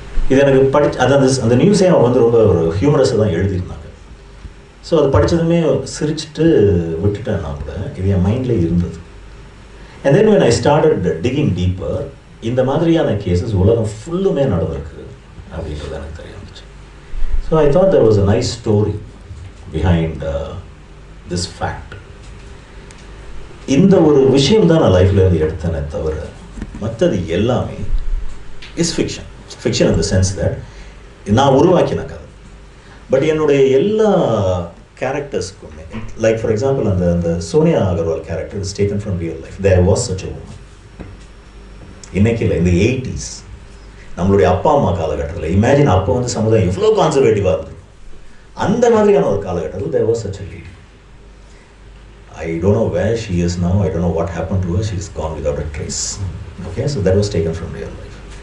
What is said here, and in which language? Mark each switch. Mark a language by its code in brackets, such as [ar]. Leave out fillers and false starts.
[ta] இது எனக்கு அந்த நியூஸே அவன் வந்து ரொம்ப ஒரு ஹியூமரஸாக தான் எழுதியிருந்தாங்க. ஸோ அது படித்ததுமே சிரிச்சுட்டு விட்டுட்டேன்னா கூட இது என் மைண்ட்லேயே இருந்தது. [en] and then when I started digging deeper, [ta] இந்த மாதிரியான கேசஸ் உலகம் ஃபுல்லுமே நடந்திருக்கு அப்படின்றது எனக்கு தெரிய வந்துச்சு. [en] So I thought there was a nice story behind this fact. [ta] இந்த ஒரு விஷயம் தான் நான் லைஃப்லேருந்து எடுத்தேனே தவிர மற்றது எல்லாமே [en] Is fiction. Fiction in the sense that [ta] நான் உருவாக்கின கதை. [en] but [ta] என்னுடைய எல்லா கேரக்டர்ஸ்க்குமே, [en] Like for example அந்த Sonia Agarwal character is taken from real life. There was such a woman. [ta] இன்னைக்கு இல்லை, இந்த 80s நம்மளுடைய அப்பா அம்மா காலகட்டத்தில் இமேஜின் அப்போ வந்து சமுதாயம் எவ்வளோ கான்சர்வேட்டிவாக இருந்தது. அந்த மாதிரியான ஒரு காலகட்டத்தில் [en] There was such a lady. I don't know where she is now. I don't know what happened to her. She's gone without a trace. Okay, so that was taken from real life.